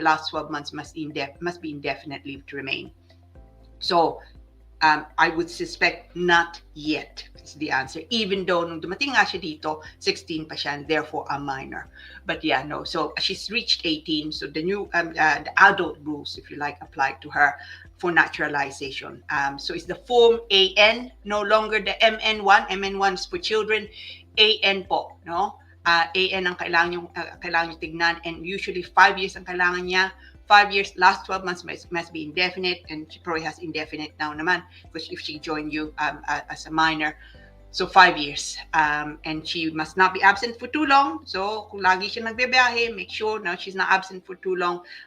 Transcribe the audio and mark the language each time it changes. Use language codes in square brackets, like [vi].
[en] The last 12 months must be indefinite leave to remain. So I would suspect not yet is the answer, even though [tl] nung dumating nga siya dito, 16 pa siya, [en] and therefore a minor. But yeah, no. So she's reached 18. So the new the adult rules, if you like, apply to her for naturalization. So it's the form AN, no longer the MN1. MN1 is for children. AN po, no? [tl] AN ang kailangan nyo tignan, [en] and usually 5 years [tl] ang kailangan niya. [en] 5 years, last 12 months must be indefinite, and she probably has indefinite now naman, because if she joined you as a minor. So 5 years, and she must not be absent for too long. So [tl] kung lagi siya nagbebiyahe, [en] make sure no, she's not absent for too long.